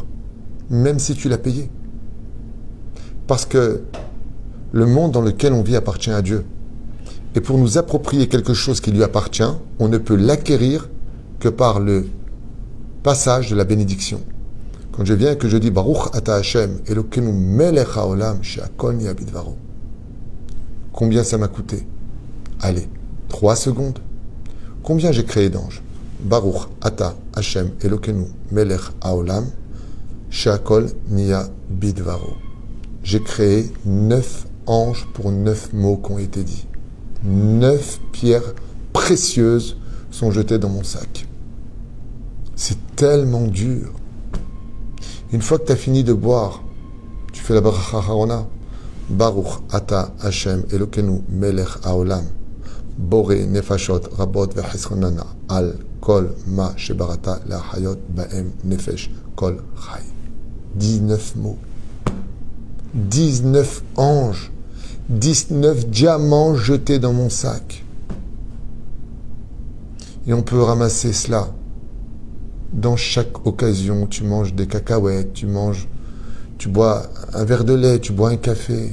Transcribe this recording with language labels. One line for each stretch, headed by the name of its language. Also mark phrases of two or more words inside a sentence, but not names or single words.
French: Même si tu l'as payé. Parce que le monde dans lequel on vit appartient à Dieu. Et pour nous approprier quelque chose qui lui appartient, on ne peut l'acquérir que par le passage de la bénédiction. Quand je viens et que je dis
Hebrew: ברוך אתה השם, אלוקינו מלך העולם, שהכל נהיה בדברו.
French: Combien ça m'a coûté? Allez, 3 secondes. Combien j'ai créé d'anges?
Hebrew: ברוך אתה השם, אלוקינו מלך העולם, שהכל נהיה בדברו.
French: J'ai créé 9 anges pour 9 mots qui ont été dits. 9 pierres précieuses sont jetées dans mon sac. C'est tellement dur. Une fois que tu as fini de boire, tu fais la
Hebrew: ברכה אחרונה. ברוך אתה השם אלוקינו מלך העולם בורא נפשות רבות וחסרונן על כל מה שבראת להחיות בהם נפש כל חי.
French: 19 mots. 19 anges. 19 diamants jetés dans mon sac. Et on peut ramasser cela. Dans chaque occasion, tu manges des cacahuètes, tu bois un verre de lait, tu bois un café.